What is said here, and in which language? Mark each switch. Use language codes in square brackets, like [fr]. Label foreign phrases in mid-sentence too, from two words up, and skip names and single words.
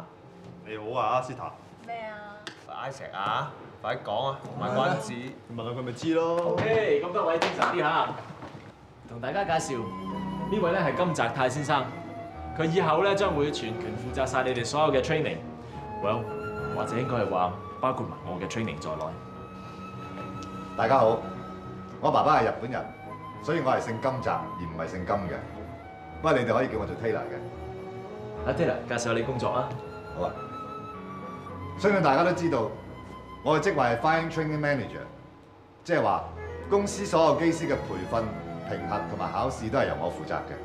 [yue] 你好啊，斯塔。咩啊？快石啊！快啲講啊！賣關子。問下佢咪知咯。 OK，咁多位精神啲嚇，同大家介紹呢位咧係金澤泰先生，佢以後咧將會全權負責晒你哋所有嘅 training。Well，或者應該係話包括埋我嘅 training 在內。大家好，我爸爸係日本人，所以我係姓金澤而唔係姓金嘅。不過你哋可以叫我做 Taylor 嘅。阿 Taylor，介紹下你工作啊。好啊。相信大家都知道，我嘅職位係 [en] Flying Training Manager， [yue] 即係話公司所有機師嘅培訓、評核同埋考試都係由我負責嘅。